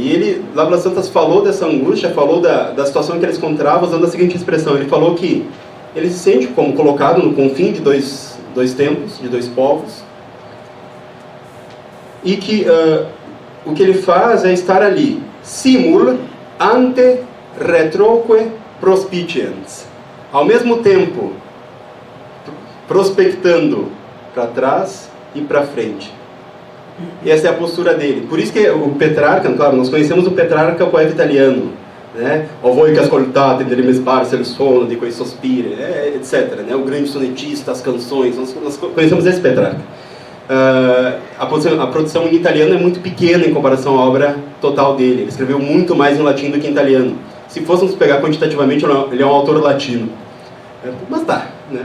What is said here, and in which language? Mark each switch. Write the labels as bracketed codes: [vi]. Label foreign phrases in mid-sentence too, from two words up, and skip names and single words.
[pt] E ele, lá pelas tantas, falou dessa angústia, falou da situação em que ele se encontrava, usando a seguinte expressão. Ele falou que ele se sente como colocado no confim de dois tempos, de dois povos, e que o que ele faz é estar ali, [la] simul ante retroque prospiciens, [pt] ao mesmo tempo prospectando para trás e para frente. E essa é a postura dele. Por isso que o Petrarca, claro, nós conhecemos o Petrarca, o poeta italiano, né? [it] O voi che ascoltate delle mie sparse il suono di quei sospiri, [pt] etc. Né? O grande sonetista, as canções, nós conhecemos esse Petrarca. A produção em italiano é muito pequena em comparação à obra total dele. Ele escreveu muito mais em latim do que em italiano. Se fôssemos pegar quantitativamente, ele é um autor latino. Mas tá, né?